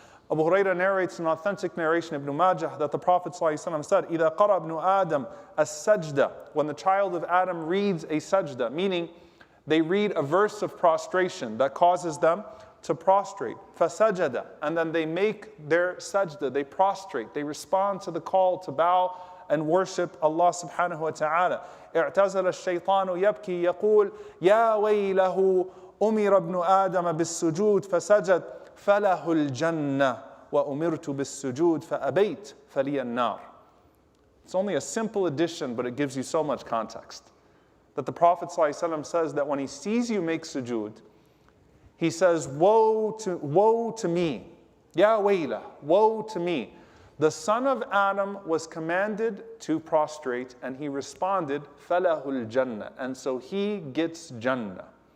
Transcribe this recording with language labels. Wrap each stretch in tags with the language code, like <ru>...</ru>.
<en>Abu Hurairah narrates an authentic narration, Ibn Majah, that the Prophet ﷺ said,</en> <ar>إِذَا قَرَى ابْنُ آدَمَ السَّجْدَةِ,</ar> <en>when the child of Adam reads a sajda, meaning they read a verse of prostration that causes them to prostrate, فَسَجَدَ, and then they make their sajda, they prostrate, they respond to the call to bow and worship Allah subhanahu wa ta'ala.</en> <ar>اعتزل الشيطان يبكي يقول يا ويله أمر ابن آدم بالسجود فسجد فَلَهُ الْجَنَّةِ وَأُمِرْتُ بِالسُّجُودِ فَأَبَيْتْ فَلِيَ النَّارِ.</ar> <en>It's only a simple addition, but it gives you so much context. That the Prophet ﷺ says that when he sees you make sujood, he says, woe to me,</en> <ar>ya wayla,</ar> <en>woe to me. The son of Adam was commanded to prostrate, and he responded,</en> <ar>فَلَهُ الْجَنَّةِ,</ar> <en>and so he gets Jannah.</en>